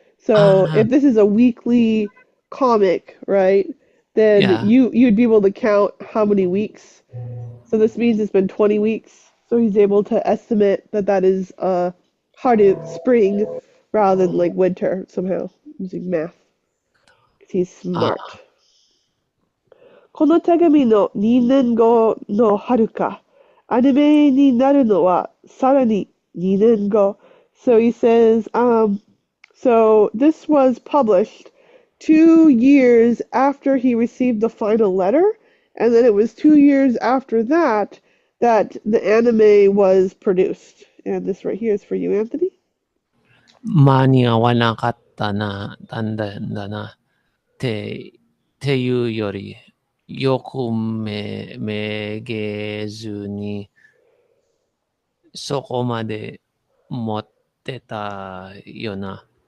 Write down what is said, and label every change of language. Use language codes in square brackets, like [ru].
[en] So if this is a weekly comic, right, then Yeah. you'd be able to count how many weeks. So this means it's been 20 weeks. So he's able to estimate that that is spring rather than like winter somehow using math. 'Cause he's smart. [ja] この手紙の2年後の春か、アニメになるのはさらに2年後. [en] So he says, so this was published 2 years after he received the final letter, and then it was 2 years after that that the anime was produced. And this right here is for you, Anthony. [ja] 間に合わなかったな、なんだな、っていうより、よくめげずに、そこまで持ってたよな。